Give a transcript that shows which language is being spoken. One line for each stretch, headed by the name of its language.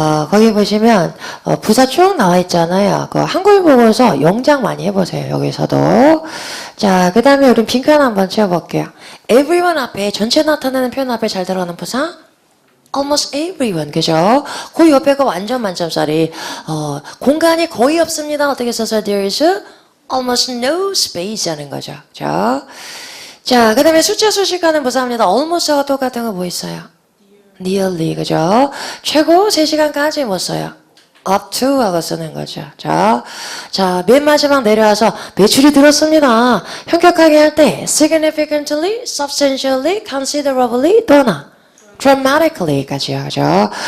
Korean: 거기 보시면 부사 쭉 나와 있잖아요. 그 한글 보고서 영작 많이 해보세요. 여기서도. 자, 그 다음에 우리 빈칸 한번 채워볼게요. everyone 앞에 전체 나타내는 표현 앞에 잘 들어가는 부사
English: almost everyone,
Korean: 그죠? 그 옆에가 완전 만점짜리. 공간이 거의 없습니다. 어떻게 써서
English: there is almost no space
Korean: 하는 거죠. 그죠? 자, 그 다음에 숫자 수식하는 부사입니다. almost하고 똑같은 거 뭐 있어요? nearly, 그죠? 최고 3시간까지 못 써요. up to 하고 쓰는 거죠. 자, 맨 마지막 내려와서 매출이 늘었습니다. 현격하게 할 때 significantly, substantially, considerably, 또나 dramatically까지요. 그죠?